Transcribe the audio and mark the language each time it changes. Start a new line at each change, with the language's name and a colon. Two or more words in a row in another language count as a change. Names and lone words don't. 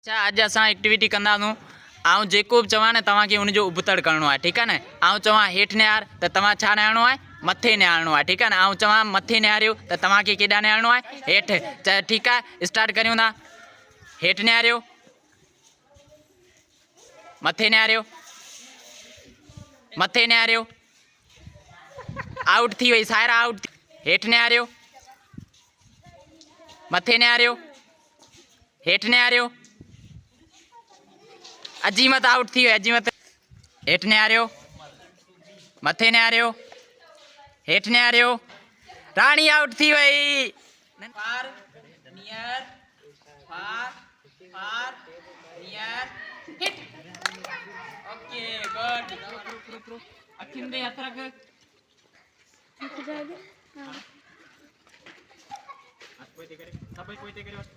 Sindhi: अच्छा अज अस एक्टिविटी कंदा आऊँ जेको भी चवां ने तव्हांखे उनजो उबतड़ करणो है।
Hindi: ठीक है ना।
Sindhi: आऊँ चवां हेठि निहार त तव्हां छा निहारणो है, मथे निहारणो है।
Hindi: ठीक है ना।
Sindhi: आऊँ चवां मथे निहारियो त तव्हांखे केॾां निहारणो है, हेठि।
Hindi: ठीक है
Sindhi: स्टार्ट करियूं था। हेठि निहारियो, मथे निहारियो, मथे निहारियो। आउट थी वई सायरा, आउट। हेठि निहारियो, मथे निहारियो, हेठि निहारियो। अजीमत आउट थी वई, अजीमत। हेठि निहारियो, मथे निहारियो, हेठि निहारियो। राणी आउट थी वई।
English: far near, far far near, hit. okay good.
Sindhi: अखिन दे हथ रख। सब कोई ते करे।